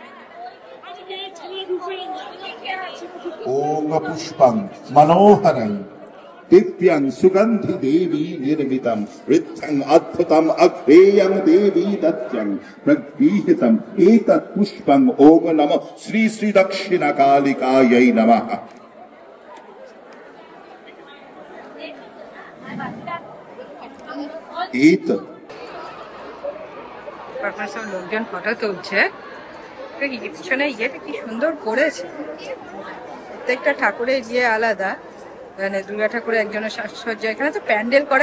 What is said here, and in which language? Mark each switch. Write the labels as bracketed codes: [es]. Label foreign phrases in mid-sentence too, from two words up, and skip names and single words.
[sa] ओम पुष्पं मनोहरं दिव्यं सुगंधि देवी निर्मितं वृद्धं अद्भुतं अग्रेयं देवी दत्यं प्रगृहीतं एतत् पुष्पं ओम नमः श्री श्री दक्षिणकालिकायै नमः एतत् [bn] তারপর সব লোকজন ফটো তুলছে পিছনে ইয়েটা কি সুন্দর করেছে প্রত্যেকটা ঠাকুরের ইয়ে আলাদা মানে দুর্গা ঠাকুরের একজনের সাজসজ্জা এখানে তো প্যান্ডেল করে